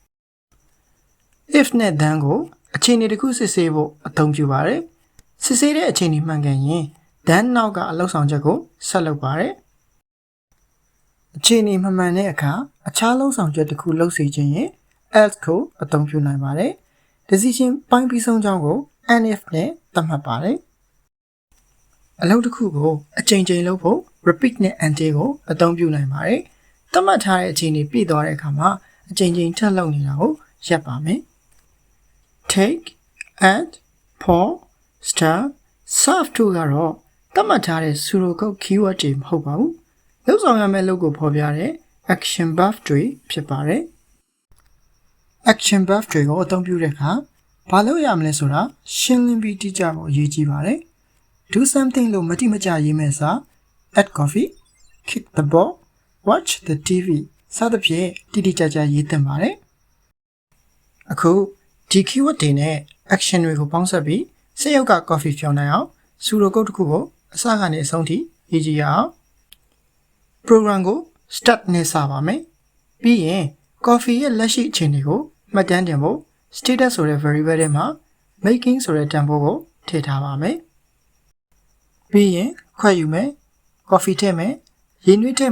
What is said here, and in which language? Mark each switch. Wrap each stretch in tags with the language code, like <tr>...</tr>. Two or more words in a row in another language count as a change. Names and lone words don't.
<my>if နဲ့ then ကိုအခြေအနေတစ်ခုစစ်ဆေးဖို့အသုံးပြုပါတယ်စစ်ဆေးတဲ့အခြေအနေမှန်ကန်ရင် then နောက်ကအလုပ်ဆောင်ချက်ကိုဆက်လုပ်ပါတယ်အခြေအနေမ မှန်တဲ့အခါအခြားလုပ်ဆောင်ချက်တစ်ခုလုပ်စီခြင်းရင် else ကိုအသုံးပြုနိုင်ပါတယ် decision ပိုင်းပြီးဆုံးကြောင်းကို</my> <en>and if</en> <my>နဲ့သတ်မှတ်ပါတယ်အလုပ်တစ်ခုကိုအချိန်ချင်းလုပ်ဖို့ repeat နဲ့ until ကိုအသုံးပြုနိုင်ပါတယ်သတ်မှတ်ထားတဲ့အခြေအနေပြည့်သွားတဲ့အခါမှာအချိန်ချင်းထပ်လုပ်နေတာကိုရပ်ပါမယ်</my> <en>take add pour stir serve</en> <my>တို့ကတော့သတ်မှတ်ထားတဲ့စူရိုကုတ် keyword တွေမဟုတ်ပါဘူးလုပ်ဆောင်ရမယ့်လုပ်ကိုဖော်ပြတဲ့</my> <en>action verb</en> <my>တွေဖြစ်ပါတယ်</my> <en>action verb</en> <my>တွေကိုအသုံးပြုတဲ့အခါဘာလုပ်ရမလဲဆိုတာရှင်းလင်းပြီးတိကျဖို့အရေးကြီးပါတယ်</my> <en>do something</en> <my>လို့မတိမကျရေးမယ်စာ</my> <en>add coffee kick the ball watch the TV</en> <my>စသဖြင့်တိတိကျကျရေးသင့်ပါတယ်အခုဒီ keyword တွေနဲ့ action တွေကိုပေါင်းစပ်ပြီးစက်ရုပ်က coffee ဖြောင်းနိုင်အောင်စူရိုကုတ်တစ်ခုကိုအစ ကနေအဆုံးထိရေးကြည့်ရအောင် program ကို start နဲ့စပါမယ်ပြီးရင် coffee ရဲ့လက်ရှိအခြေအနေကိုမှတ်တမ်းတင်ဖို့ status ဆိုတဲ့ variable ထဲမှာ making ဆိုတဲ့တန်ဖိုးကိုထည့်ထားပါမယ်ပြီးရင်ခွဲယူမယ် coffee ထည့်မယ်ရေနွေးထည့်</my>